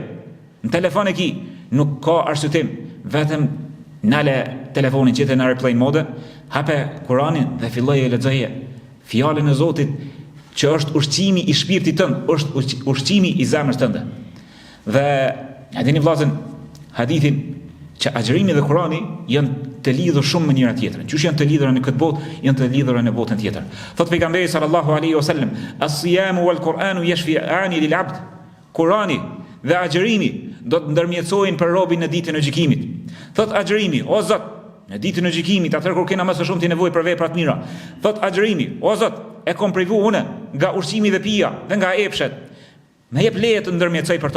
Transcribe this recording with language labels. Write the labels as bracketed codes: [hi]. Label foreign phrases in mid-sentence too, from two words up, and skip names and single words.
[sq] Në telefon e ki, nuk ka arsyetim, vetëm nale telefonin që të në [en] airplane mode, [sq] hape Kuranin dhe filloje e lexoje fjalën e Zotit, që është ushqimi i shpirtit tënd, është ushqimi i zemrës tënde. Dhe e dini vllazën hadithin që agjërimi dhe Kurani janë të lidhur shumë me njëra tjetrën. Qysh janë të lidhura në këtë botë, janë të lidhura në botën tjetër. Thot pejgamberi [ar] صلى الله عليه وسلم الصيام والقرآن يشفعان للعبد. [sq] Kurani dhe agjërimi do të ndërmjetësojnë për robin në ditën e gjykimit. Thot agjërimi, o Zot, në ditën e gjykimit, atëherë kur kena më së shumti nevojë për vepra të mira. Thot agjërimi, o Zot, e kom privu une nga ushqimi dhe pija dhe nga epshet. Me jep leje të ndërmjetësoj për to.